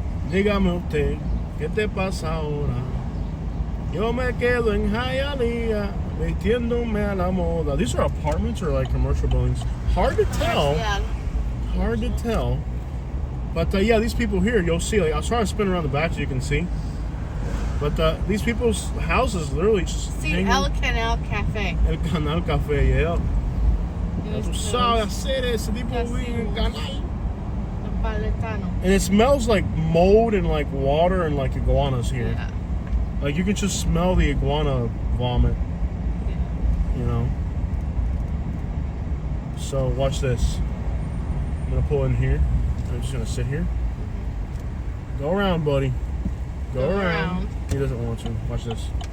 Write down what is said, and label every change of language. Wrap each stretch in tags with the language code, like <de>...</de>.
<es>Dígame usted, ¿qué te pasa ahora? Yo me quedo en Hialeah, vistiéndome a la moda.</es> <en>These are apartments or like commercial buildings? Hard to tell. Yeah. Hard to tell. But yeah, these people here, you'll see. Like, I'll try to spin around the back so you can see. But these people's houses literally just See, hanging.</en> <es>El Canal Cafe. El Canal Café, yeah.</es> <en>And</en> <es>Tú sabes hacer ese tipo vive en el canal. Napoletano.</es> <en>And it smells like mold and like water and like iguanas here. Yeah. Like you can just smell the iguana vomit, Yeah. you know. So watch this. I'm gonna pull in here. I'm just gonna sit here. Go around, buddy. Go around. He doesn't want to. Watch this.</en>